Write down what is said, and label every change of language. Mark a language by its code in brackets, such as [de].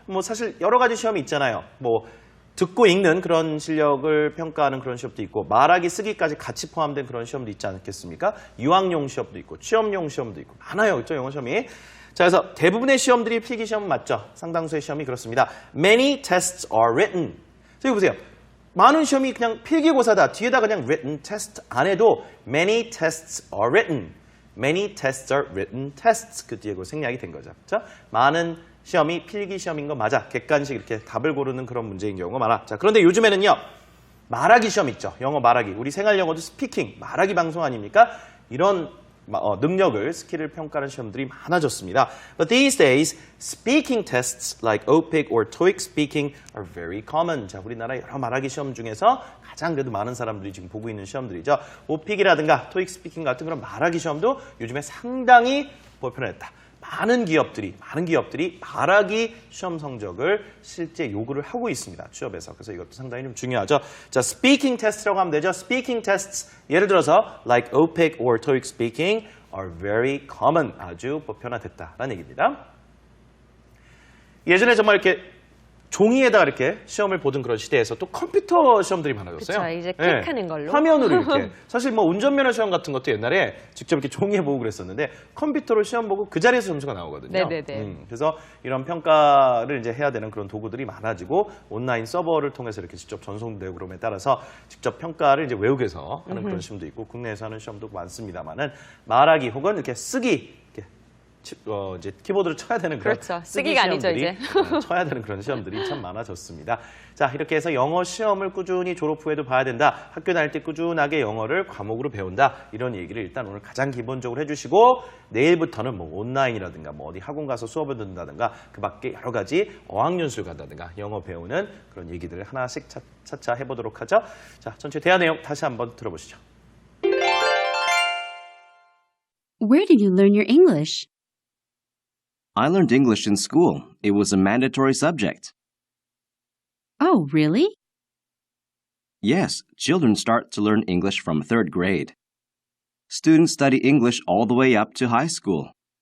[ko] 사실 여러 가지 시험이 있잖아요. 듣고 읽는 그런 실력을 평가하는 그런 시험도 있고 말하기 쓰기까지 같이 포함된 그런 시험도 있지 않겠습니까? 유학용 시험도 있고 취업용 시험도 있고 많아요. 그렇죠? 영어 시험이. 자, 그래서 대부분의 시험들이 필기 시험 맞죠? 상당수의 시험이 그렇습니다. [en] Many tests are written. [ko] 자, 여기 보세요. 많은 시험이 그냥 필기고사다. 뒤에다 그냥 [en] written test [ko] 안 해도 [en] many tests are written. Many tests are written tests. [ko] 그 뒤에 생략이 된 거죠. 그렇죠? 많은 시험이 필기 시험인 거 맞아. 객관식 이렇게 답을 고르는 그런 문제인 경우가 많아. 자, 그런데 요즘에는요. 말하기 시험 있죠. 영어 말하기. 우리 생활 영어도 스피킹, 말하기 방송 아닙니까? 이런 능력을, 스킬을 평가하는 시험들이 많아졌습니다. [en] But these days, speaking tests like OPIC or TOEIC speaking are very common. [ko] 자, 우리나라 여러 말하기 시험 중에서 가장 그래도 많은 사람들이 지금 보고 있는 시험들이죠. OPIC이라든가 TOEIC 스피킹 같은 그런 말하기 시험도 요즘에 상당히 보편화됐다. 많은 기업들이 말하기 시험 성적을 실제 요구를 하고 있습니다. 취업에서. 그래서 이것도 상당히 좀 중요하죠. 자, speaking test라고 하면 되죠. [en] speaking tests [ko] 예를 들어서 [en] like OPIC or TOEIC speaking are very common. [ko] 아주 보편화됐다라는 얘기입니다. 예전에 정말 이렇게 종이에다 이렇게 시험을 보던 그런 시대에서 또 컴퓨터 시험들이 많아졌어요. 그렇죠. 이제 클릭하는 걸로. 화면으로 이렇게. 사실 운전면허 시험 같은 것도 옛날에 직접 이렇게 종이에 보고 그랬었는데 컴퓨터로 시험 보고 그 자리에서 점수가 나오거든요. 네네네. 그래서 이런 평가를 이제 해야 되는 그런 도구들이 많아지고 온라인 서버를 통해서 이렇게 직접 전송되고 그럼에 따라서 직접 평가를 이제 외국에서 하는 그런 시험도 있고 국내에서 하는 시험도 많습니다만은 말하기 혹은 이렇게 쓰기 이제 키보드를 쳐야 되는 그런 그렇죠. 쓰기가 아니죠, 이제. 쳐야 되는 그런 시험들이 참 많아졌습니다. 자, 이렇게 해서 영어 시험을 꾸준히 졸업 후에도 봐야 된다. 학교 다닐 때 꾸준하게 영어를 과목으로 배운다. 이런 얘기를 일단 오늘 가장 기본적으로 해주시고 내일부터는 온라인이라든가 어디 학원 가서 수업을 듣는다든가 그 밖에 여러 가지 어학연수를 간다든가 영어 배우는 그런 얘기들을 하나씩 차차 해보도록 하죠. 자, 전체 대화 내용 다시 한번 들어보시죠. [en] Where did you learn your English? I learned English in school. It was a mandatory subject. Oh, really? Yes, children start to learn English from third grade. Students study English all the way up to high school.